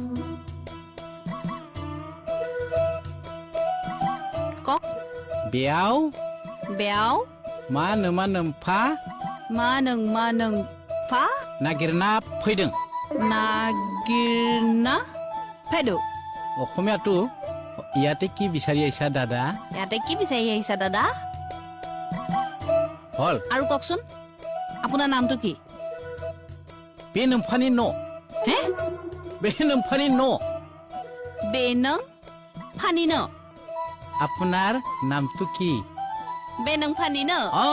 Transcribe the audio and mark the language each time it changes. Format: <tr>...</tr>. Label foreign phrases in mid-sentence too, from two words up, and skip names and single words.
<brx>कक बेयाव मा फा फा नागिरना फैदों नागिरना फैदो</brx> <as>অসমীয়াটো ইয়াতে কি বিচাৰি আহিছা দাদা ইয়াতে কি বিচাৰি আহিছা দাদা হল আৰু ককচোন আপোনাৰ নামটো কি</as> <brx>बे नोम्फानि न হে बे नोम्फानि न बेनों फानि न</brx> <as>আপোনাৰ নামটো কি</as> <brx>बेनों फानि न</brx>